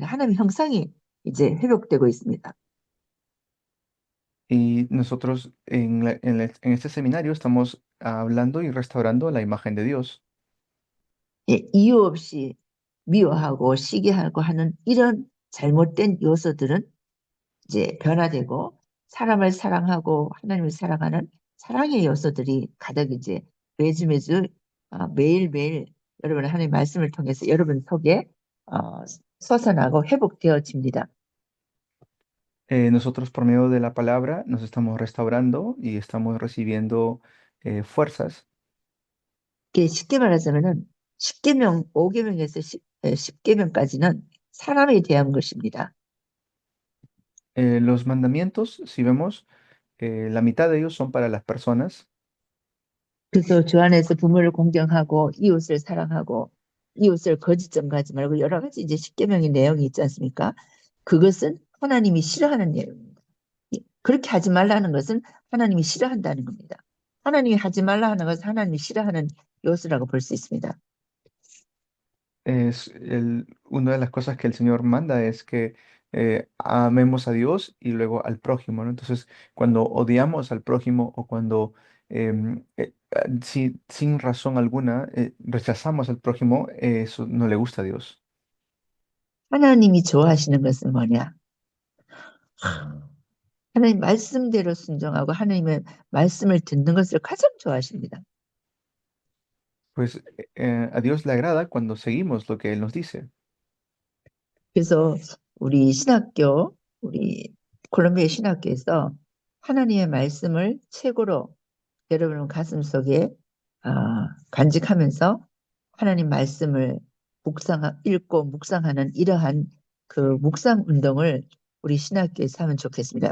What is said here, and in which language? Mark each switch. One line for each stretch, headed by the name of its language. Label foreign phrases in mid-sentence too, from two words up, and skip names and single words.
Korean: 하나님의 형상이 이제 회복되고 있습니다.
Spanish: Y nosotros en este seminario estamos hablando y restaurando la imagen de Dios.
Korean: 예, 이유 없이 미워하고 시기하고 하는 이런 잘못된 요소들은 이제 변화되고 사람을 사랑하고 하나님을 사랑하는 사랑의 요소들이 가득 이제 매주 매일매일 여러분 하나님 말씀을 통해서 여러분 속에 어, 솟아나고 회복되어집니다.
Spanish: Nosotros por medio de la palabra nos estamos restaurando y estamos recibiendo fuerzas.
Korean: 이게 쉽게 말하자면은 10계명, 5계명에서 10계명까지는 사람에 대한 것입니다.
Spanish: Los mandamientos, si vemos, la mitad de ellos son para las personas.
Korean: 그래서 주 안에서 부모를 공경하고 이웃을 사랑하고 이웃을 거짓 증거하지 말고 여러 가지 이제 10계명의 내용이 있지 않습니까? 그것은 하나님이 싫어하는 내용입니다. 그렇게 하지 말라는 것은 하나님이 싫어한다는 겁니다. 하나님이 하지 말라 하는 것은 하나님이 싫어하는 요소라고 볼 수 있습니다.
Spanish: Una de las cosas que el Señor manda es que amemos a Dios y luego al prójimo, ¿no? Entonces, cuando odiamos al prójimo o cuando sin razón alguna rechazamos al prójimo, eso no le gusta a Dios.
Korean: 하나님이 좋아하시는 것은 뭐냐? 하나님 말씀대로 순종하고 하나님의 말씀을 듣는 것을 가장 좋아하십니다.
Spanish: Pues a Dios le agrada cuando seguimos lo que Él nos dice.
Korean: 그래서 우리 신학교, 우리 콜롬비아 신학교에서 하나님의 말씀을 최고로 여러분 가슴 속에 간직하면서 하나님 말씀을 읽고 묵상하는 이러한 그 묵상 운동을 우리 신학교에서 하면 좋겠습니다.